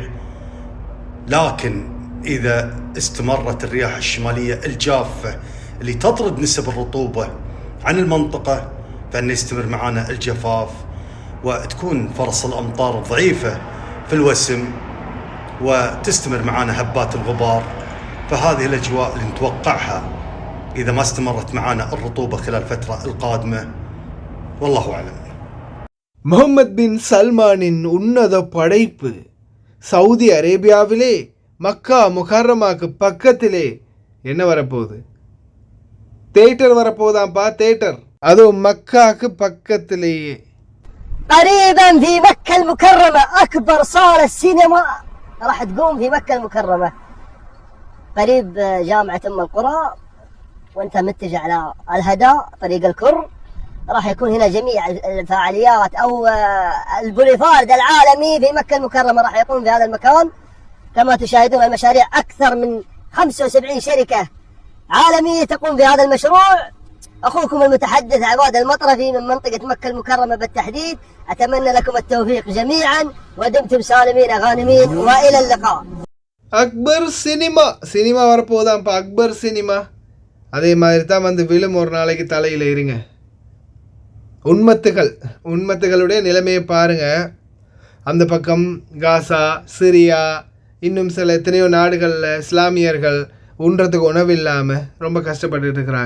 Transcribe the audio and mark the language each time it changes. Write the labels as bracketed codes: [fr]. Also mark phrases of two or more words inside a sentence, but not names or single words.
[ar] لكن إذا استمرت الرياح الشمالية الجافة اللي تطرد نسب الرطوبة عن المنطقة فإن يستمر معنا الجفاف، وتكون فرص الأمطار ضعيفة في الوسم، وتستمر معنا هبات الغبار. فهذه الأجواء اللي نتوقعها إذا ما استمرت معنا الرطوبة خلال الفترة القادمة، والله أعلم. [ta] முகமது பின் சல்மானின் உன்னத படைப்பு சவுதி அரேபியாவிலே மக்கா முகர்ரமாக்கு பக்கத்திலே என்ன வரப்போகுது? தேட்டர் வரப்போதாம்ப்பா, தேட்டர். அதுவும் மக்காக்கு பக்கத்திலேயே. [ar] قريبا في مكة المكرمة أكبر صالة سينما راح تقوم في مكة المكرمة قريب جامعة أم القرى، وأنت متجه على الهدى طريق الكر. راح يكون هنا جميع الفعاليات أو البوليفارد العالمي في مكة المكرمة راح يكون في هذا المكان. كما تشاهدون المشاريع أكثر من 75 شركة عالمية تقوم بهذا المشروع. أخوكم المتحدث عباد المطرفي من منطقة مكة المكرمة بالتحديد. أتمنى لكم التوفيق جميعا ودمتم سالمين غانمين وإلى اللقاء. [ta] அக்பர் சினிமா வரப்போதாம்ப்பா, அக்பர் சினிமா. அதே மாதிரி தான் விழும் ஒரு நாளைக்கு தலையில் இருங்க. உண்மத்துகளுடைய நிலைமையை பாருங்கள். அந்த பக்கம் காசா, சிரியா, இன்னும் சில எத்தனையோ நாடுகளில் இஸ்லாமியர்கள் உண்றதுக்கு உணவு இல்லாமல் ரொம்ப கஷ்டப்பட்டுட்டு இருக்கிறாங்க.